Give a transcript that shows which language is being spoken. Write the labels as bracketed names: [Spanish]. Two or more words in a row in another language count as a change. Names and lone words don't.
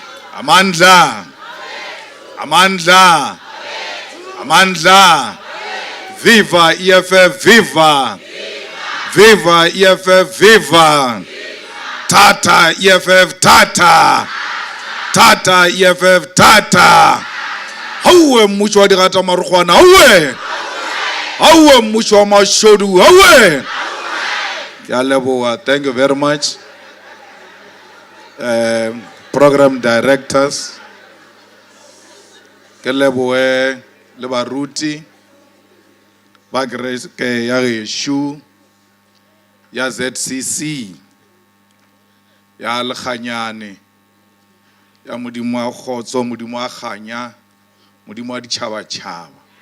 [Zulu] Amandla. Amandla. Amandla. Viva EFF, viva. Viva EFF, viva. Tata EFF, tata. Tata EFF, tata. [Northern Sotho] Hauwe mmušo wa digata marukwana, hauwe. Hauwe mmušo wa mashodu, hauwe. [English] Thank you very much. Program directors. [Northern Sotho] Ke leboe le baruti ba ke ya geshu ya ZCC ya lekganyane ya modimo wa kgotso, modimo wa kganya, modimo wa ditšhabatšhaba.